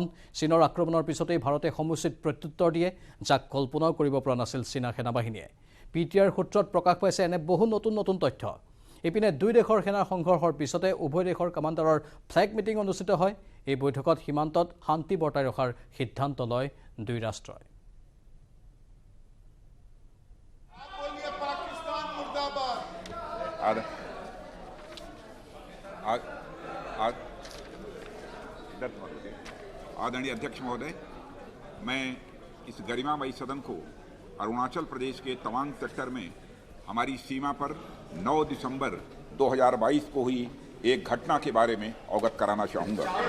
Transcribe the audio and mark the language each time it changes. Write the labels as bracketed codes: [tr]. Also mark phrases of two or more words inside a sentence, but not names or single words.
[as] চীনৰ আক্ৰমণৰ পিছতেই ভাৰতে সমুচিত প্ৰত্যুত্তৰ দিয়ে, যাক কল্পনাও কৰিব পৰা নাছিল চীনা সেনাবাহিনীয়ে। PTR সূত্ৰত প্ৰকাশ পাইছে এনে বহু নতুন নতুন তথ্য। ইপিনে দুই দেশৰ সেনাৰ সংঘৰ্ষৰ পিছতে উভয় দেশৰ কামাণ্ডাৰৰ [en] flag meeting [as] অনুষ্ঠিত হয়। এই বৈঠকত সীমান্তত শান্তি বৰ্তাই ৰখাৰ সিদ্ধান্ত লয় দুই ৰাষ্ট্ৰই। [hi] आदरणीय अध्यक्ष महोदय, मैं इस गरिमामयी सदन को अरुणाचल प्रदेश के तवांग सेक्टर में हमारी सीमा पर 9 दिसंबर 2022 को हुई एक घटना के बारे में अवगत कराना चाहूंगा।